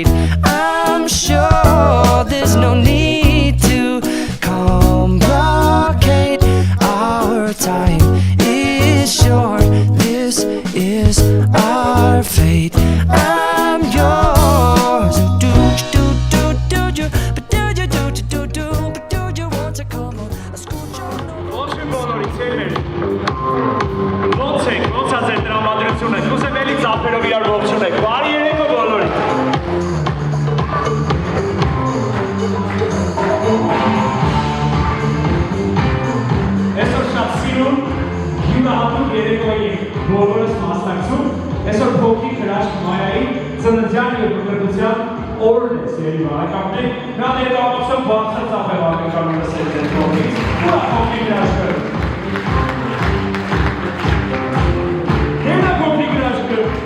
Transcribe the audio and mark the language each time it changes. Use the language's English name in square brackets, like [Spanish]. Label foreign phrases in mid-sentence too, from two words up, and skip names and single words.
[English] I'm sure there's no need to complicate. Our time is short. This is our fate. I'm yours. Do you, but do you want to come on? [Armenian] Ողջույն բոլորիդ, սիրելի։ Ո՞նց եք, ո՞նց է ձեր տրամադրությունը։ Կուզեմ էլի ծափերով իրար ողջունեք։ Բարի երեկո բոլորիդ։ Այսօր շատ սիրուն, յուրահատուկ երեկոյի բոլորս մասնակցում։ Այսօր փոքրիկ հրաշք Մայայի ծննդյան և բնորդության օրն է, սիրելի բարեկամներ։ Նա ներկայացում բարձր ծափեր ակնկալում լսել ձեր կողմից։ Ուրախ փոքրիկ հրաշքը։ Հետո փոքրիկ հրաշքը։